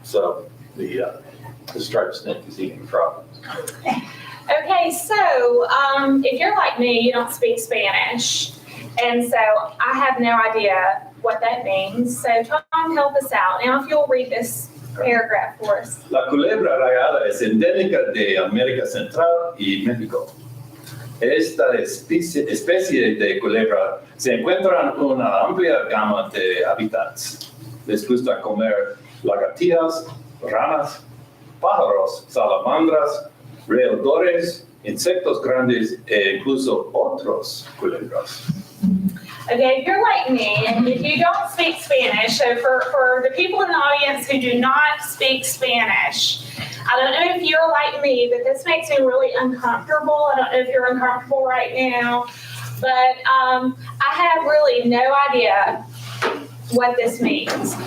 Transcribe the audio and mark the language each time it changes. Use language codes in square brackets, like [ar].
[en] So the striped snake is eating frog. Okay, so if you're like me, you don't speak Spanish. And so I have no idea what that means. So Tom, help us out. Now, if you'll read this paragraph for us. [es] La culebra rayada es endémica de América Central y México. Esta especie de culebra se encuentra en una amplia gama de hábitats. Les gusta comer lagartijas, ranas, pájaros, salamandras, roedores, insectos grandes e incluso otros culebras. [en] Okay, if you're like me, and if you don't speak Spanish, so for the people in the audience who do not speak Spanish, I don't know if you're like me, but this makes me really uncomfortable. I don't know if you're uncomfortable right now, but I have really no idea what this means.